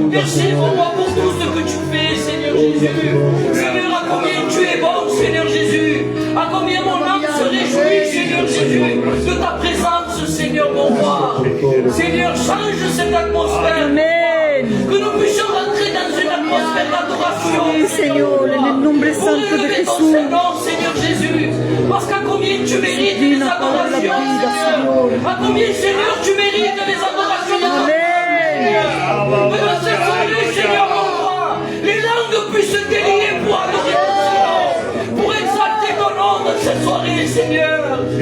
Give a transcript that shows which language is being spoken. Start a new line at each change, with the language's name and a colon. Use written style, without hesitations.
French: Merci, mon roi, pour tout ce que tu fais, Seigneur Jésus. Seigneur, à combien tu es bon, Seigneur Jésus. À combien mon âme se réjouit, Seigneur Jésus, de ta présence, Seigneur, mon roi. Seigneur, change cette atmosphère. Que nous puissions rentrer dans une atmosphère d'adoration.
Spanish: Sí, Señor, en el nombre santo de Jesús.
French: Seigneur Jésus, parce qu'à combien tu mérites les adorations, Seigneur. À combien, Seigneur, tu mérites les adorations de ta Seigneur. Que dans cette soirée, Seigneur, mon roi, les langues puissent se délier pour adorer ton Seigneur, pour exalter ton nom dans cette soirée, Seigneur.